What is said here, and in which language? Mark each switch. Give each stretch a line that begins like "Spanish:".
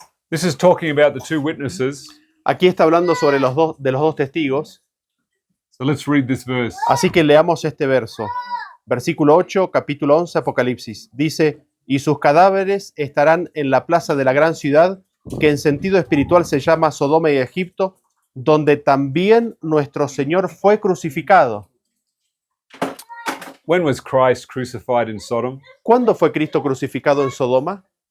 English: This is talking about the two witnesses.
Spanish: aquí está hablando sobre los dos testigos.
English: So let's read this verse.
Spanish: Así que leamos este verso. Versículo 8, capítulo 11, Apocalipsis. Dice, y sus cadáveres estarán en la plaza de la gran ciudad, que en sentido espiritual se llama Sodoma y Egipto, donde también nuestro Señor fue crucificado.
English: When was Christ crucified in Sodom?
Spanish: ¿Cuándo fue Cristo crucificado en Sodoma?